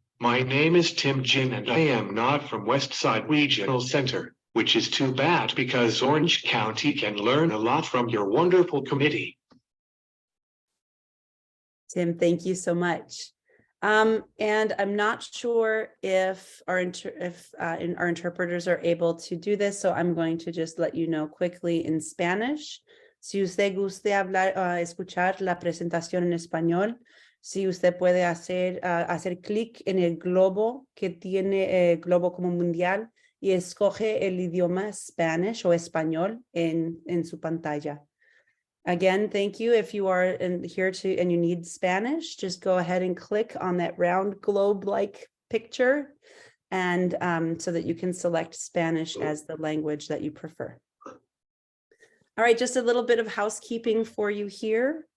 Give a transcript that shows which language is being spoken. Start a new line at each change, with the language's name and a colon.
English: My name is Tim Jin and I am not from Westside Regional Center, which is too bad because Orange County can learn a lot from your wonderful committee. Tim, thank you so much. And I'm not sure if our interpreters are able to do this, so I'm going to just let you know quickly in Spanish.
Spanish: Si usted guste hablar, escuchar la presentación en español, si usted puede hacer clic en el globo que tiene el globo como mundial y escoge el idioma Spanish o español en su pantalla.
English: Again, thank you. If you are here and you need Spanish, just go ahead and click on that round globe-like picture and so that you can select Spanish as the language that you prefer. All right, just a little bit of housekeeping for you here.